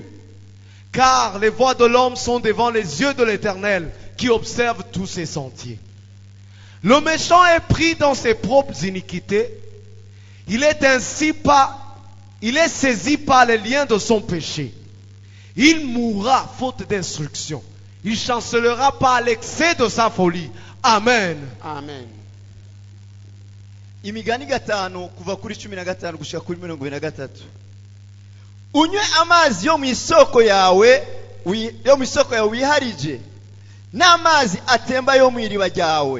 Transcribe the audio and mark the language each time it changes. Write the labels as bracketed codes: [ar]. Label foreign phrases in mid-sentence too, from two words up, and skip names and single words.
[fr] Car les voies de l'homme sont devant les yeux de l'Éternel, qui observe tous ses sentiers. Le méchant est pris dans ses propres iniquités. Il est saisi par les liens de son péché. Il mourra faute d'instruction. Il chancelera par l'excès de sa folie. Amen. Amen. [rn] Imigani gatanu kuva kuri 15 gushika kuri 23. Unywe amazi yo mu isoko yawe wiharije, n'amazi atemba yo mu iriba ryawe.